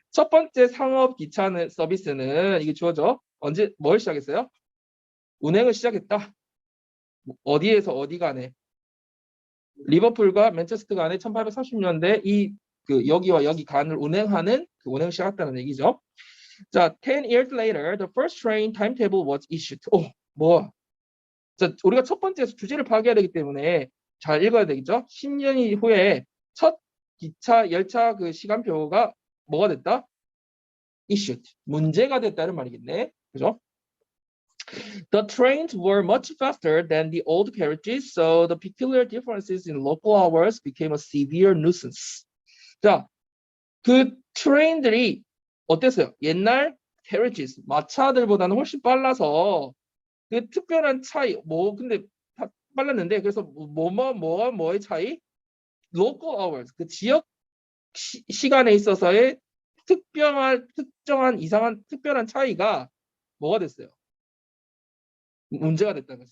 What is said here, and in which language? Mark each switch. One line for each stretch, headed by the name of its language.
Korean: 첫 번째 상업 기차 서비스는 이게 주어져. 언제 뭘 시작했어요? 운행을 시작했다. 어디에서 어디 간에? 리버풀과 맨체스터 간에 1830년대 여기와 여기 간을 운행하는 그 운행을 시작했다는 얘기죠.
English: 자, 10 years later, the first train timetable was issued.
Korean: 뭐? 자, 우리가 첫 번째에서 주제를 파악해야 되기 때문에 잘 읽어야 되겠죠? 10년 이후에 첫 기차, 열차 그 시간표가 뭐가 됐다?
English: issued.
Korean: 문제가 됐다는 말이겠네. 그죠?
English: The trains were much faster than the old carriages, so the peculiar differences in local hours became a severe nuisance.
Korean: 자, 그 트레인들이 어땠어요? 옛날 carriages, 마차들보다는 훨씬 빨라서 그 특별한 차이, 근데 다 빨랐는데 그래서 뭐의 차이? local hours, 그 지역 시간에 있어서의 특정한 이상한 특별한 차이가 뭐가 됐어요? 문제가 됐다는 거죠.